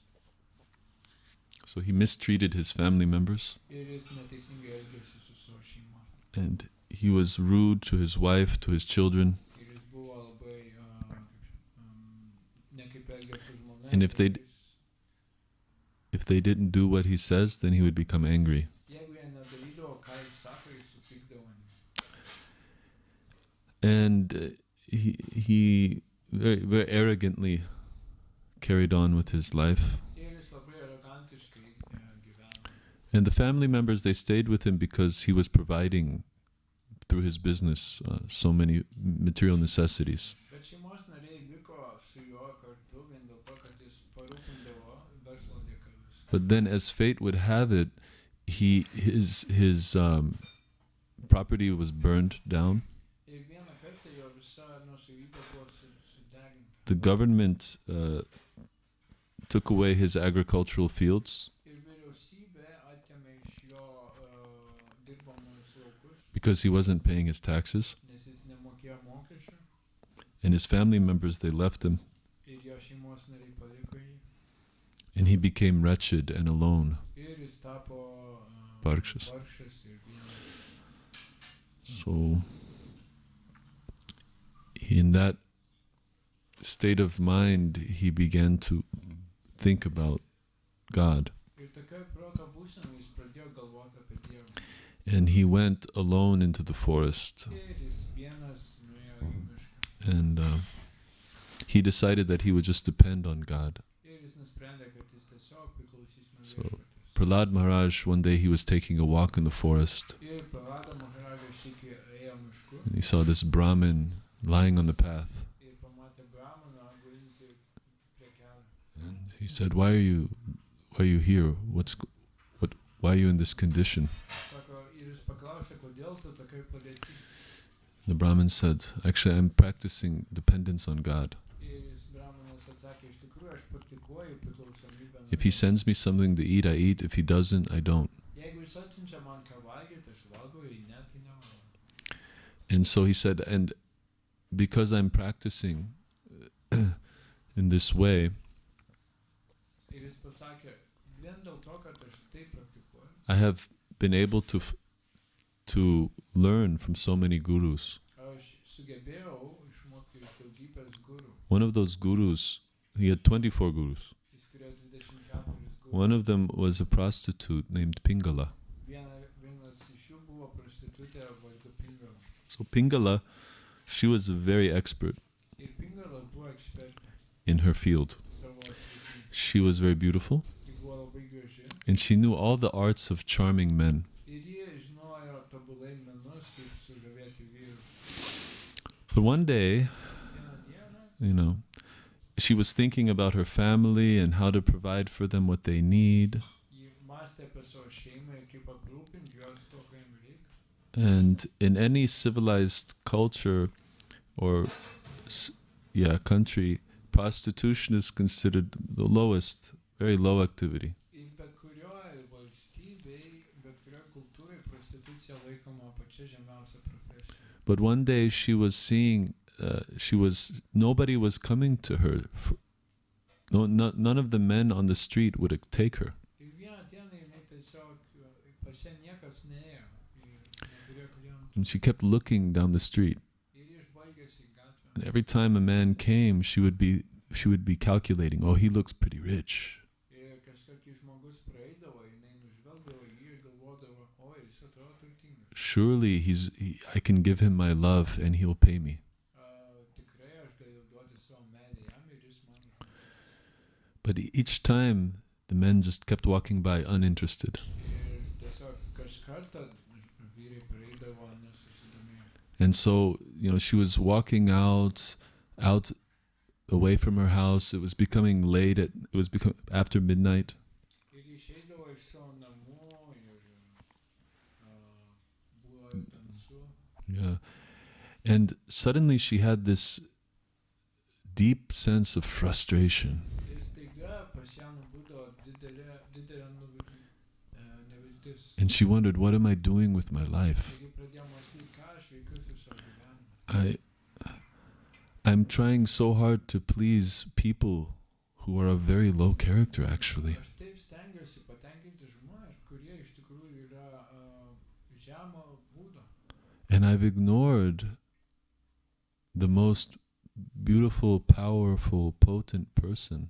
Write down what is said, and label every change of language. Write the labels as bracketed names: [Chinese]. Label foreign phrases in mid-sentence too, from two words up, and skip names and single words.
[English] So he mistreated his family members, [Lithuanian] Ir jis neteisingai elgėsi su savo šeima. [English] and he was rude to his wife, to his children. [Lithuanian] Ir jis buvo labai nekaip elgėsi su žmona. [English] And if they didn't do what he says, then he would become angry. [Lithuanian] Jeigu jie nedarydavo, ką jis sako, jis supykdavo. [English] And he very, very arrogantly carried on with his life. [Lithuanian] Ir jis labai arogantiškai gyveno. [English] And the family members, they stayed with him because he was providing through his business so many material necessities. [Lithuanian] Bet šeimos nariai liko su juo kartu vien dėl to, kad jis parūpindavo verslo dėka viską. [English] But then, as fate would have it, his property was burned down. [Lithuanian] Ir vieną kartą jo visa nuosavybė buvo sudeginta. [English] The government took away his agricultural fields [Lithuanian] Ir vyriausybė atėmė iš jo dirbamus laukus, [English] because he wasn't paying his taxes. [Lithuanian] nes jis nemokėjo mokesčių. [English] And his family members, they left him. [Lithuanian] Ir jo šeimos nariai paliko jį. [English] And he became wretched and alone. [Lithuanian] Ir jis tapo Vargšas. vargšas ir vienas. [English] So, in that state of mind, he began to think about God. [Lithuanian] Ir tokioj proto būsenoj jis pradėjo galvoti apie Dievą. [English] And he went alone into the forest. [Lithuanian] Ir jis vienas nuėjo į mišką. [English] And he decided that he would just depend on God. [Lithuanian] Ir jis nusprendė, kad jis tiesiog priklausys nuo [English] So, [Lithuanian] viešpaties. [English] Prahlad Maharaj, one day he was taking a walk in the forest, [Lithuanian] Ir Prahlada Maharaja šįkį ėjo mišku [English] and he saw this Brahmin lying on the path. [Lithuanian] ir pamatė brahmaną gulintį prie kelio. [English] And he said, why are you here? Why are you in this condition? [Lithuanian] Sako, ir jis paklausė, kodėl tu tokioj padėty. [English] The Brahmin said, actually, I'm practicing dependence on God. [Lithuanian] Ir jis brahmanas atsakė, iš tikrųjų aš praktikuoju priklausomybę. [English] If he sends me something to eat, I eat. If he doesn't, I don't. [Lithuanian] Jeigu jis atsiunčia man ką valgyti, aš valgau, jei ne, tai nevalgau. [English] And so he said, and because I'm practicing in this way, [Lithuanian] Ir jis pasakė, vien dėl to, kad aš taip praktikuoju, [English] I have been able to learn from so many gurus. [Lithuanian] aš sugebėjau išmokti iš daugybės gurų. [English] One of those gurus, he had 24 gurus. [Lithuanian] Jis turėjo 24 gurų. [English] One of them was a prostitute named Pingala. [Lithuanian] Vienas iš jų buvo prostitutė vardu Pingala. [English] So Pingala, she was very expert [Lithuanian] Ir Pingala buvo ekspertė [English] in her field. [Lithuanian] savo srityje. [English] She was very beautiful, [Lithuanian] Ji buvo labai graži. [English] and she knew all the arts of charming men. [Lithuanian] Ir ji žinojo tobulai menus, kaip sužavėti vyrus. [English] But one day, [Lithuanian] Vieną dieną [English] she was thinking about her family and how to provide for them what they need. [Lithuanian] ji mąstė apie savo šeimą ir kaip aprūpinti juos to, ko jiems reikia. [English] And in any civilized culture or country, prostitution is considered the lowest, very low activity. [Lithuanian] Ir bet kurioje valstybėje, bet kurioje kultūroje prostitucija prostitucija laikoma pačia žemiausia profesija. [English] But one day she was seeing, nobody was coming to her. None of the men on the street would take her. [Lithuanian] Ir vieną dieną jinai tiesiog pas ją niekas neėjo ir neturėjo klientų. [English] And she kept looking down the street. [Lithuanian] Ir ji žvalgėsi į gatvę. [English] And every time a man came, she would be calculating, oh, he looks pretty rich. [Lithuanian] Ir kažkaip kai žmogus praeidavo, jinai nužvelgdavo jį ir galvodavo, o jis atrodo turtingas. [English] Surely I can give him my love and he'll pay me. [Lithuanian] Tikrai aš galiu duoti savo meilę jam ir jis man. [English] But each time the men just kept walking by uninterested. [Lithuanian] Ir tiesiog kažkartą vyrai praeidavo nesusidomėję. [English] And so, she was walking out away from her house. It was becoming late. It was after midnight. [Lithuanian] Ir išeidavo iš savo namų ir buvo tamsu. [English] Yeah. And suddenly she had this deep sense of frustration. [Lithuanian] Ir staiga pas ją būdavo didelė neviltis. [English] And she wondered, what am I doing with my life? [Lithuanian] Ir ji pradėjo mąstyti, ką aš veikiu su savo gyvenimu. [English] I'm trying so hard to please people who are of very low character, actually. [Lithuanian] Aš taip stengiuosi patenkinti žmones, kurie iš tikrųjų yra žemo būdo. [English] And I've ignored the most beautiful, powerful, potent person.